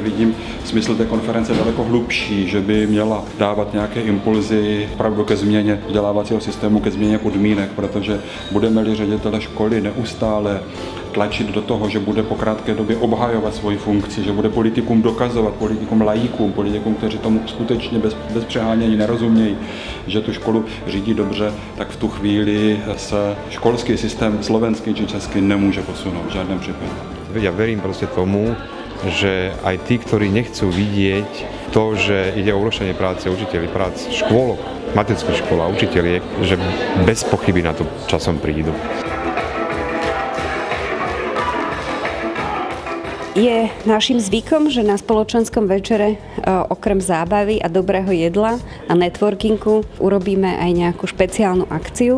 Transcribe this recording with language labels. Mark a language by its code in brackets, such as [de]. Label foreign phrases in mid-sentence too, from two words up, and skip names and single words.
[cs] vidím smysl té konference daleko hlubší, že by měla dávat nějaké impulzy opravdu ke změně vzdělávacího systému, ke změně podmínek, protože budeme-li ředitele školy neustále tlačit do toho, že bude po krátké době obhajovat svoji funkci, že bude politikům dokazovat, politikům laikům, politikům, kteří tomu skutečně bez přehánění nerozumějí, že tu školu řídí dobře, tak v tu chvíli se školský systém slovenský či český nemůže posunout v žádném případě. [sk] Ja verím proste tomu, že aj tí, ktorí nechcú vidieť to, že ide o uľahčenie práce učiteľov, práce škôl, materských škôl a učiteľiek, že bez pochyby na to časom prídu. Je našim zvykom, že na spoločenskom večere okrem zábavy a dobrého jedla a networkingu urobíme aj nejakú špeciálnu akciu.